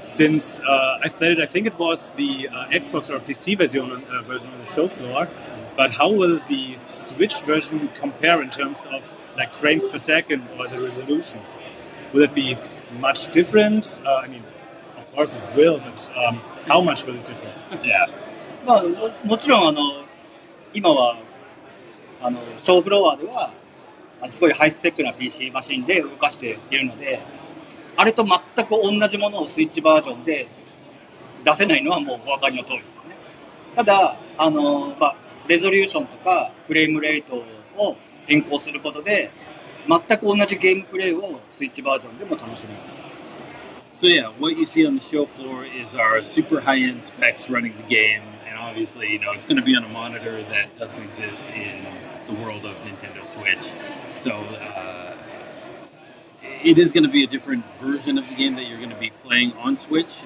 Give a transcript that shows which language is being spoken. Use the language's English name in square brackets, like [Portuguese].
[English] Since I've played it, I think it was the Xbox or PC version on the show floor. But how will the Switch version compare in terms of like frames per second or the resolution? Will it be much different? I mean, of course it will, but how much will it differ? Yeah. [Japanese] まあ、もちろん今はショーフロアではすごいハイスペックな PC マシンで動かしているので、あれと全く同じものをスイッチバージョンで出せないのはもうお分かりの通りですね。ただまあ、レゾリューションとかフレームレートを変更することで全く同じゲームプレイをスイッチバージョンでも楽しめます。 [English] So yeah, what you see on the show floor is our super high-end specs running the game, and obviously, you know, it's going to be on a monitor that doesn't exist in the world of Nintendo Switch. So it is going to be a different version of the game that you're going to be playing on Switch.